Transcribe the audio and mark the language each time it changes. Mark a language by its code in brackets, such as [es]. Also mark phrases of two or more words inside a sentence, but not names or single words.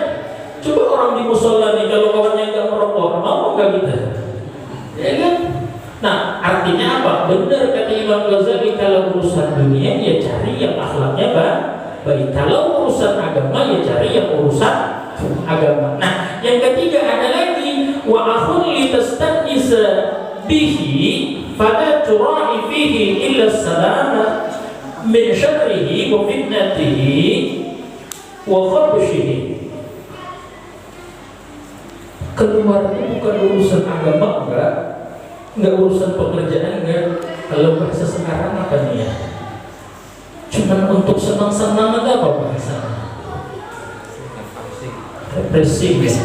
[id] Coba orang di musola nih kalau kawannya nggak merokok, mau nggak kita? Ya kan? Nah, artinya apa? Benar kata Imam Ghazali, kalau urusan dunia ya cari yang akhlaknya baik. Kalau urusan agama ya cari yang urusan agama. Nah, yang ketiga ada lagi, [ar] وأخ لتستأنس به فلا تراعي فيه إلا السلامة من شره وفتنته وخبثه. [id] Keluar itu bukan urusan agama, enggak urusan pekerjaan, enggak. Kalau bahasa sekarang apa nih ya? Cuman untuk senang-senang aja apa bahasanya? Refreshing ya.